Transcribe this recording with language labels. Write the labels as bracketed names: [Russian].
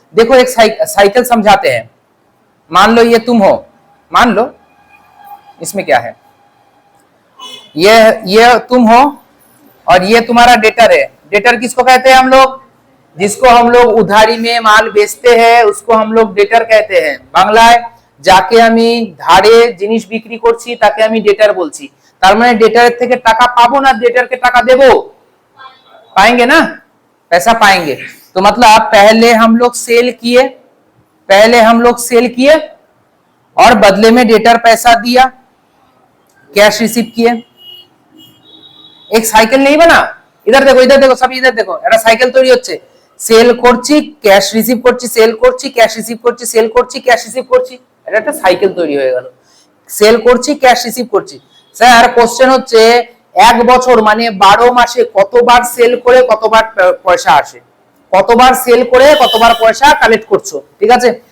[Hindi] देखो एक साइकिल समझाते हैं। मान लो ये तुम हो, मान लो इसमें क्या है, ये तुम हो और ये तुम्हारा डेटर है। डेटर किसको कहते हैं हम लोग? जिसको हम लोग उधारी में माल बेचते हैं उसको हम लोग डेटर कहते हैं। [Bangla] बांग्लाয় যাকে আমি ধারে জিনিস বিক্রি করছি তাকে আমি ডেটার বলছি। তার মানে ডেটারের থেকে টাকা পাবো না ডেটারকে টাকা দেবো? [Hindi] पाएंगे ना, पैसा पाएंगे। तो मतलब पहले हम लोग सेल किए और बदले में डेटर पैसा दिया, कैश रिसीव किए। एक साइकिल नहीं बना? इधर देखो सब इधर देखो, [Bangla] এটা সাইকেল তৈরি হচ্ছে। সেল করছি, ক্যাশ রিসিভ করছি, সেল করছি, ক্যাশ রিসিভ করছি, সেল করছি, ক্যাশ রিসিভ করছি, এটা একটা সাইকেল তৈরি হয়ে গেল। সেল করছি, ক্যাশ রিসিভ করছি। স্যার কোশ্চেন হচ্ছে এক বছর মানে 12 মাসে কতবার সেল করে কতবার পয়সা আসে, কতবার সেল করে কতবার পয়সা কালেক্ট করছো, ঠিক আছে?